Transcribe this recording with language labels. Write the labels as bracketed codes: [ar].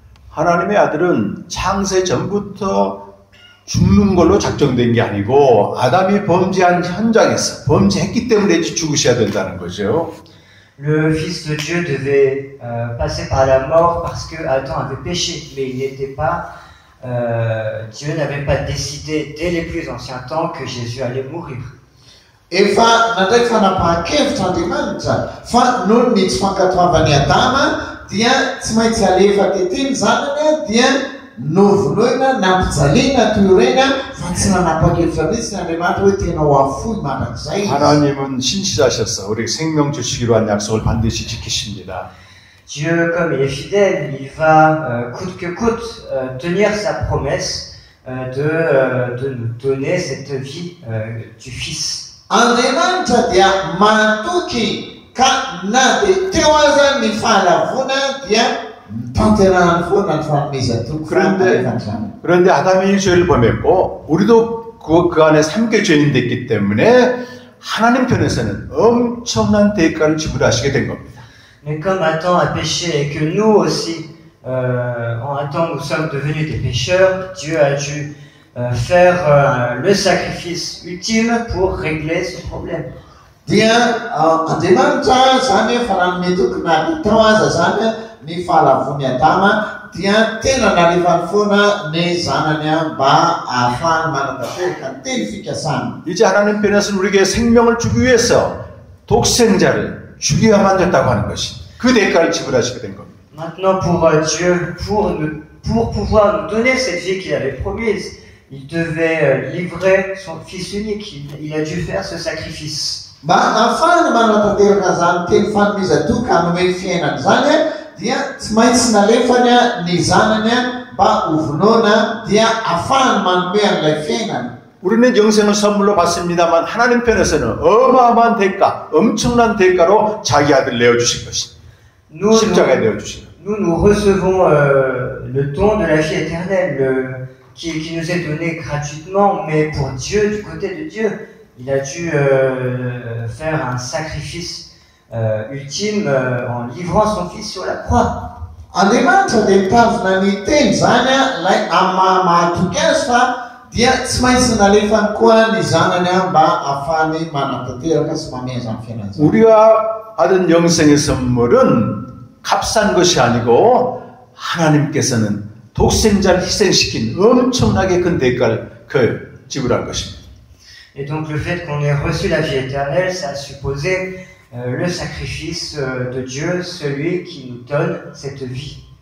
[ko] 하나님의 아들은 창세 전부터 죽는 걸로 작정된 게 아니고 아담이 범죄한 현장에서 범죄했기 때문에 죽으셔야 된다는 거죠. [fr] Le Fils de Dieu devait passer par la mort parce que Adam avait péché, mais il n'était pas. Dieu n'avait pas décidé dès les plus anciens temps que Jésus allait mourir. [mg] Efa nandray fanapahan-kevitr' fa noho ny tsy fankatoavany Adama dia tsy maintsy alefa tety ny zanany dia novonoina nampijaliana toy ireny fa tsy nanapa-kevitra mihitsy ny Andriamanitra hoe tena ho afoy mandrakizay. [ko] 하나님은 신실하셔서 우리에게 생명 주시기로 한 약속을 반드시 지키십니다. [fr] Dieu, comme il est fidèle, il va coûte que coûte tenir sa promesse de nous donner cette vie du Fils. [mg] Andriamanitra dia matoky ka na dia teo aza ny fahalavona dia tanterahany foana ny fanomezan-toko. [ko] 그런데 아담이 죄를 범했고 우리도 그 안에 함께 죄인됐기 때문에 하나님 편에서는 엄청난 대가를 지불하시게 된 겁니다. [fr] Mais comme Adam a péché et que nous aussi, en Adam, nous sommes devenus des pécheurs, Dieu a dû faire le sacrifice ultime pour régler ce problème. [mg] Dia Andriamanitra zany fa nanome tokona tao aza zany ny fahalavony Adama dia tena nalefany foana ny zanany mba ahafahany manantanteraka ny teny fikasana. [ko] 이제 하나님 편에서는 우리에게 생명을 주기 위해서 독생자를 죽여야만 됐다고 하는 것이 그 대가를 지불하시게 된 겁니다. [fr] Maintenant, pour Dieu, pour pouvoir nous donner cette vie qu'il avait promise, il devait livrer son Fils unique. Il a dû faire ce sacrifice. [mg] Mba ahafahana manantanteraka zany teny fanomezan-toko hanome fiainana zany dia tsy maintsy nalefany ny zanany mba hovonoana dia ahafahany manome an'ilay fiainana. [ko] 우리는 영생을 선물로 받습니다만 하나님 편에서는 어마어마한 대가, 엄청난 대가로 자기 아들 내어주신 것입니다. 십자가에 내어주신 것. [fr] Nous recevons le don de la vie éternelle qui nous est donné gratuitement, mais pour Dieu, du côté de Dieu, il a dû faire un sacrifice ultime en livrant son Fils sur la croix. [mg] Andriamanitra dia mitazona ny teny zany ilay mahatoky azy fa dia tsy maintsy nalefany koa ny zanany mba ahafahany manantanteraka sy mameza ny fiainana. [ko] 우리가 받은 영생의 선물은 값싼 것이 아니고 하나님께서는 독생자를 희생시킨 엄청나게 큰 대가를 지불한 것입니다. [fr] Et donc le fait qu'on ait reçu la vie éternelle, ça a supposé le sacrifice de Dieu, celui qui nous donne cette vie.